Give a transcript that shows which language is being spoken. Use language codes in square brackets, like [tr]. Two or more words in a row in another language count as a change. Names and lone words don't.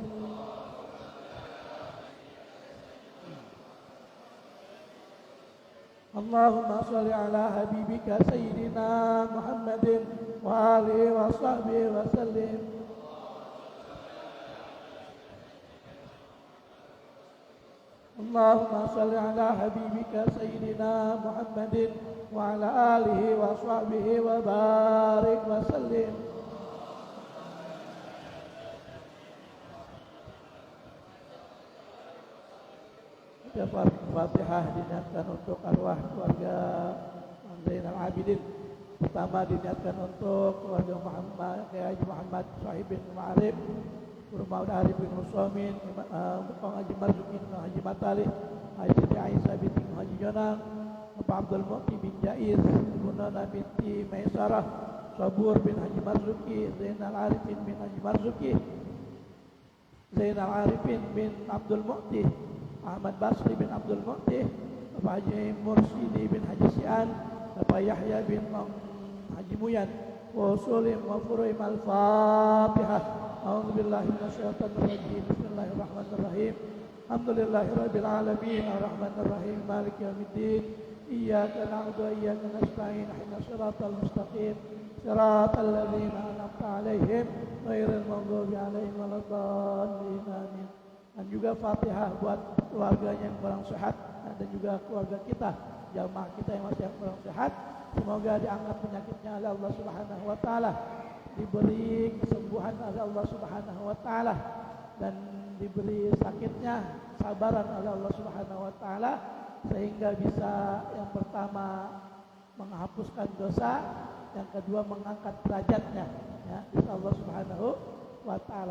[ar] اللهم صل على حبيبك سيدنا محمد وآله وصحبه وسلم. اللهم صل على حبيبك سيدنا محمد وعلى آله وصحبه وبارك وسلم. [id] Fatihah diniatkan untuk arwah keluarga Zainal Abidin. Pertama diniatkan untuk keluarga Muhammad Kiai Haji Muhammad Sahib bin Ma'arif, Guru Maud Arif bin Musomin, Bang Haji Marzuki bin Haji Matalih, Haji Siti Aisyah binti Haji Jonang, Bapak Abdul Mu'ti bin Jaiz, Bunana binti Maisarah, Sabur bin Haji Marzuki, Zainal Arifin bin Haji Marzuki, Zainal Arifin bin Abdul Mu'ti, Ahmad Basri bin Abdul Mu'ti, Bapak Haji Mursidi bin Haji Sian, Bapak Yahya bin Haji Muyan, [ar] وأصولهم وفروعهم الفاتحة. أعوذ بالله من الشيطان الرجيم. بسم الله الرحمن الرحيم. الحمد لله رب العالمين، الرحمن الرحيم، مالك يوم الدين. إياك نعبد وإياك نستعين. اهدنا الصراط المستقيم. صراط الذين أنعمت عليهم غير المغضوب عليهم ولا الضالين. Amin. [id] Dan juga Fatihah buat keluarganya yang kurang sehat dan juga keluarga kita, jamaah kita yang masih kurang sehat. Semoga diangkat penyakitnya oleh Allah [ar] سبحانه وتعالى, [id] diberi kesembuhan oleh Allah [ar] سبحانه وتعالى, [id] dan diberi sakitnya sabaran oleh Allah [ar] سبحانه وتعالى, [id] sehingga bisa yang pertama menghapuskan dosa, yang kedua mengangkat derajatnya, ya, [ar] إن شاء الله سبحانه وتعالى.